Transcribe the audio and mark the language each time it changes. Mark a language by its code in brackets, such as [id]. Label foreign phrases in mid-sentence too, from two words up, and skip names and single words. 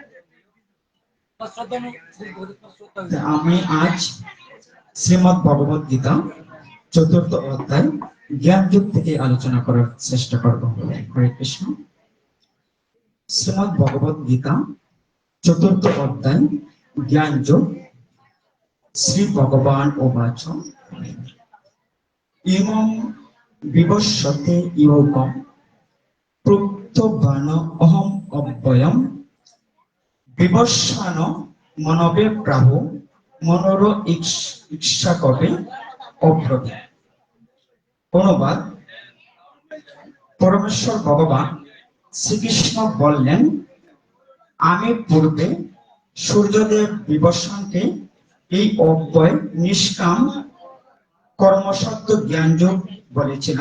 [bn] আমি আজ শ্রীমদ্ ভগবদ গীতা ৪র্থ অধ্যায় জ্ঞান যোগ থেকে আলোচনা করার চেষ্টা করব। হরে কৃষ্ণ। শ্রীমদ্ ভগবদ গীতা ৪র্থ অধ্যায় জ্ঞান যোগ। [sa] শ্রী ভগবান উবাচ ইমং বিবস্বতে যোগং প্রত্যবান অহম অব্যয়ম বিবস্বান মনবে প্রাহু মনোর ইচ্ছা কবে অব্রবী। [bn] অনুবাদ, পরমেশ্বর ভগবান শ্রীকৃষ্ণ বললেন, আমি পূর্বে সূর্যদেব বিবস্বানকে এই অব্যয় নিষ্কাম কর্মশব্দ জ্ঞানযোগ বলেছিলাম।